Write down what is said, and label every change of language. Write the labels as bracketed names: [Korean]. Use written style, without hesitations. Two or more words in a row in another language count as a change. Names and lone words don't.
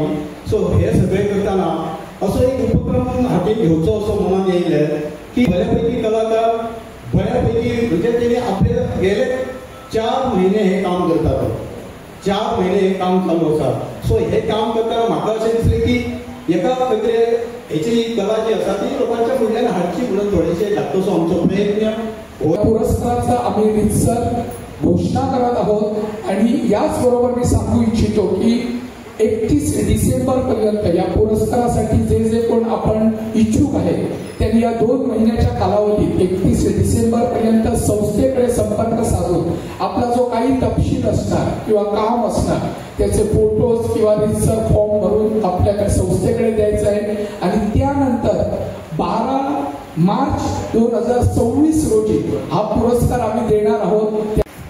[Konkani] सो हे सगळे करताना असो एक उपक्रम हातीन घेवचो असो मनान येयले की बऱ्यापैकी कलाकार बऱ्यापैकी म्हणजे तेणी आपले गेले 4 महिने हे काम करतात, 4 महिने हे काम चालू आसा। सो हे काम करताना म्हाका अशें दिसलें की एका खंय हेची कला जी आसा ती लोकांच्या फुडल्यान हाडची म्हणून थोडेशे धाकटोसो आमचो प्रयत्न। [Marathi] पुरस्काराचा आम्ही रितसर घोषणा करत आहोत आणि याच बरोबर मी सांगू इच्छितो की 31 डिसेंबर पर्यंत या पुरस्कारासाठी जे जे कोण आपण इच्छुक आहेत त्यांनी या 2 महिन्याच्या कालावधीत 31 डिसेंबर पर्यंत संस्थेकडे संपर्क साधून आपला जो काही तपशील असणार किंवा काम असणार त्याचे फोटोज किंवा रितसर फॉर्म भरून आपल्याकडे संस्थेकडे द्यायचं आहे आणि त्यानंतर 12 मार्च 2026 रोजी हा पुरस्कार आम्ही देणार आहोत।